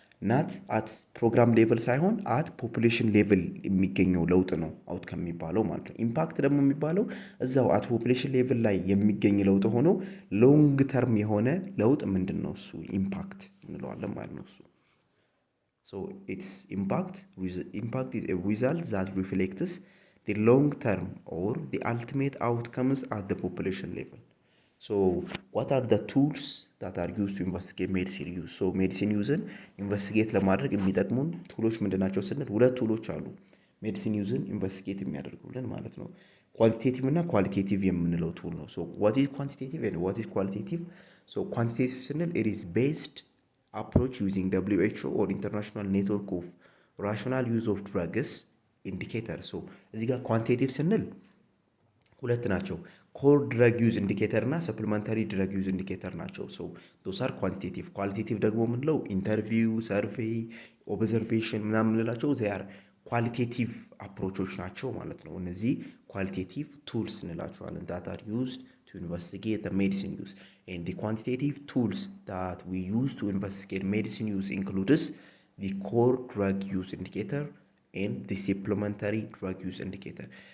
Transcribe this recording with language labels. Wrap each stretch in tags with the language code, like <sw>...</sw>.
<am>ናት አት ፕሮግራም ሌቭል ሳይሆን አት ፖፑሌሽን ሌቭል የሚገኘው ለውጥ ነው አውትካም የሚባለው ማለት ነው። ኢምፓክት ደግሞ የሚባለው እዛው አት ፖፑሌሽን ሌቭል ላይ የሚገኝ ለውጥ ሆኖ ሎንግ ተርም የሆነ ለውጥ ምንድን ነው እሱ ኢምፓክት እንለዋለን ማለት ነው። እሱ</am> <en>so its impact is a result that reflects the long term or the ultimate outcomes at the population level. So what are the tools that are used to investigate medicine use?</en> <am>So medicine ዩዝን ኢንቨስቲጌት ለማድረግ የሚጠቅሙን ቱሎች ምንድናቸው ስንል ሁለት ቱሎች አሉ ሜዲሲን ዩዝን ኢንቨስቲጌት የሚያደርጉልን ማለት ነው። ኳንቲቴቲቭ እና ኳሊቴቲቭ የምንለው ቱል ነው። ሶ</am> <en>what is quantitative and what is qualitative? So quantitative</en> <am>ስንል</am> <en>it is based approach using WHO or international network of rational use of drugs indicator.</en> <am>So እዚህ ጋር ኳንቲቴቲቭ ስንል ሁለት ናቸው። ኮር ድረግ ዩዝ ኢንዲኬተር እና ሰፕሊመንታሪ ድረግ ዩዝ ኢንዲኬተር ናቸው። ሶ ዶስ አር ኳንቲቴቲቭ። ኳሊቴቲቭ ደግሞ ምንለው ኢንተርቪው፣ ሰርቬይ፣ ኦብዘርቬሽን ምናምን ምንላቸው ዚያር ኳሊቴቲቭ አፕሮቾች ናቸው ማለት ነው። እነዚህ ኳሊቴቲቭ ቱልስ እንላቸዋለን</am> <en>that are used to investigate the medicine use. And the quantitative tools that we use to investigate medicine use includes the core drug use indicator and the supplementary drug use indicator.</en>